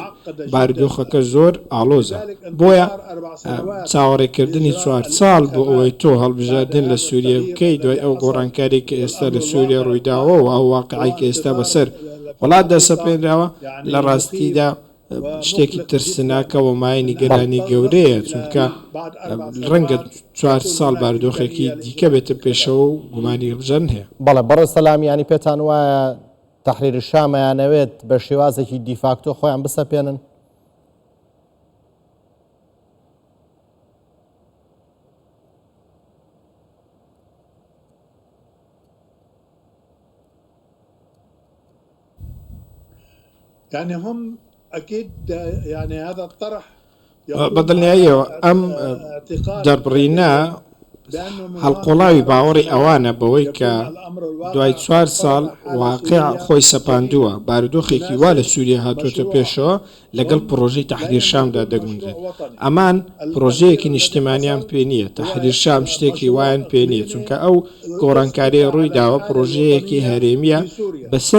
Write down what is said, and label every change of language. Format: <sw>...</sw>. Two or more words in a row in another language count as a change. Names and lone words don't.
<ckb>بارودۆخەکە زۆر ئاڵۆزە، بۆیە چاوەڕێکردنی 4 ساڵ بۆ ئەوەی تۆ هەڵبژاردن لە سووریا بکەی دوای ئەو گۆڕانکاری کە ئێستا لە سووریا ڕوویداوە و ئەو واقعی کە ئێستا بەسەر وڵاتدا سەپێنراوە، لە ڕاستیدا شتێکی ترسناکە و مای نیگەرانی گەورەیە، چونکە ڕەنگە 4 ساڵ بارودۆخێکی دیکە بێتە پێشەوە و گومانی هەڵبژاردن هەیە. بەڵێ بەڕێز سەلامیانی پێتان وایە تەحریر شامەیانەوێت بە شێوازێکی دیفاکتۆ خۆیان بسەپێنن؟</ckb> <ar>يعني هم أكيد يعني هذا الطرح</ar> <ckb>بەدڵنیاییەوە ئەم دەربڕینە هەڵقۆڵاوی باوەڕی ئەوانە بەوەی کە دوای 4 ساڵ واقع خۆی سەپاندووە بارودۆخێکی وا لە سووریا هاتوۆتە پێشەوە لەگەڵ پرۆژەی تەحریر شامدا دەگونجێت ئەمان پرۆژەیەکی نیشتیمانیان پێ نییە تەحریر شام شتێکی وایان پێ نییە چونکە ئەو گۆڕانکاریە ڕووی داوە پرۆژەیەکی هەرێمیە بەسەر</ckb>